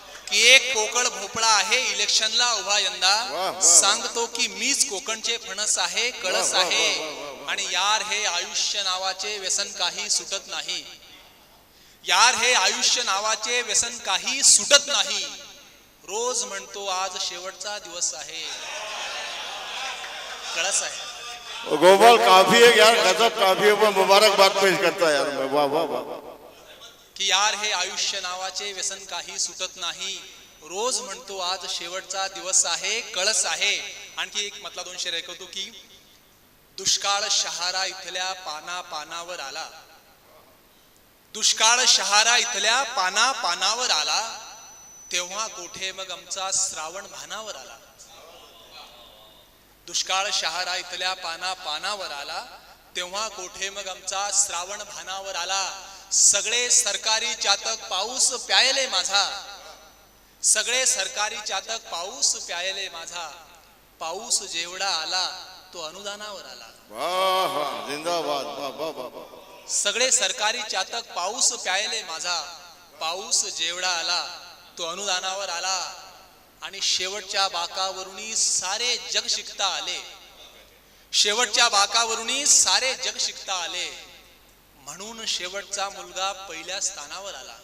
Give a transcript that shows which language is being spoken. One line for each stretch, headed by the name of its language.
Marathi: की एक पोकळ भोपळा आहे इलेक्शनला उभा यंदा, सांगतो की मीच कोकणचे फणस आहे। कळस आहे, आणि यार हे आयुष्य नावाचे व्यसन काही सुटत नाही, यार हे आयुष्य नावाचे व्यसन काही सुटत नाही, रोज म्हणतो आज शेवटचा दिवस आहे। कळस आहे।
Hindi: गोपाल काफी है यार, गजब काफी है, मैं मुबारकबाद पेश करता है यार मैं, वाह वाह वाह।
Marathi: की यार हे आयुष्य नावाचे व्यसन काही सुटत नाही, रोज म्हणतो आज शेवटचा दिवस आहे। कळस आहे। आणखी एक मतला दोन शेर ऐकवतो की दुष्काळ शहारा इथल्या पाना पानावर आला, दुष्काळ शहारा इथल्या पाना पानावर आला, तेव्हा कोठे मग आमचा श्रावण भानावर आला। दुष्काळ शहारा इथल्या पाना पानावर आला, तेव्हा कोठे मग आमचा श्रावण भानावर आला। सगळे सरकारी चातक पाऊस प्यायले माझा, सगळे सरकारी चातक पाऊस प्यायले माझा, पाऊस जेवढा आला तो अनुदानावर आला। वाह वाह, जिंदाबाद, वाह वाह वाह। सगळे सरकारी चातक पाऊस प्यायले माझा, पाऊस जेवढा आला तो अनुदानावर आला, आणि शेवटच्या बाकावरुनी सारे जग शिकता आले, शेवटच्या बाकावरुनी सारे जग शिकता आले, म्हणून शेवटचा मुलगा पहिल्या स्थानावर आला.